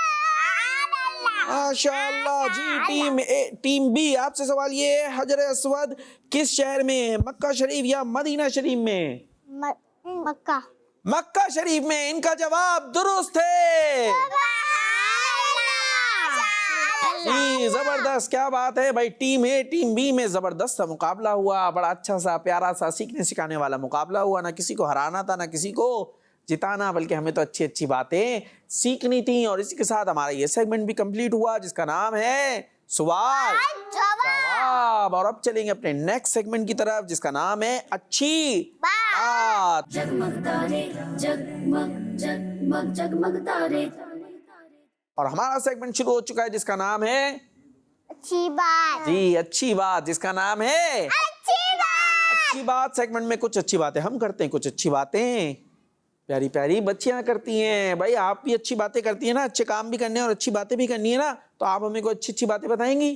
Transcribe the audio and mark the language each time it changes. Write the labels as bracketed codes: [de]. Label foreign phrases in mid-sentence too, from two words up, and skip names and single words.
[ur] ماشاءاللہ جی. [en] team B [ur] آپ سے سوال یہ ہے، حجر اسود کس شہر میں ہے، مکہ شریف یا مدینہ شریف میں? मक्का। مکہ شریف میں۔ ان کا جواب درست ہے. جی زبردست, کیا بات ہے بھائی. [en] team A team B [ur] میں زبردست سا مقابلہ ہوا, بڑا اچھا سا پیارا سا سیکھنے سکھانے والا مقابلہ ہوا. نہ کسی کو ہرانا تھا نہ کسی کو جتانا, بلکہ ہمیں تو اچھی اچھی باتیں سیکھنی تھیں. اور اسی کے ساتھ ہمارا یہ سیگمنٹ بھی کمپلیٹ ہوا جس کا نام ہے سوال جواب. اور اب چلیں گے اپنے [en] next segment [ur] کی طرف جس کا نام ہے اچھی بات. جگمگ تارے جگمگ جگمگ جگمگ تارے اور ہمارا سیگمنٹ شروع ہو چکا ہے جس کا نام ہے اچھی بات. جی اچھی بات, جس کا نام ہے اچھی بات. سیگمنٹ میں کچھ اچھی باتیں ہم کرتے ہیں, کچھ اچھی باتیں پیاری پیاری بچیاں کرتی ہیں. بھائی آپ بھی اچھی باتیں کرتی ہیں نا, اچھے کام بھی کرنے ہیں اور اچھی باتیں بھی کرنی ہے نا, تو آپ ہمیں کوئی اچھی اچھی باتیں بتائیں گی.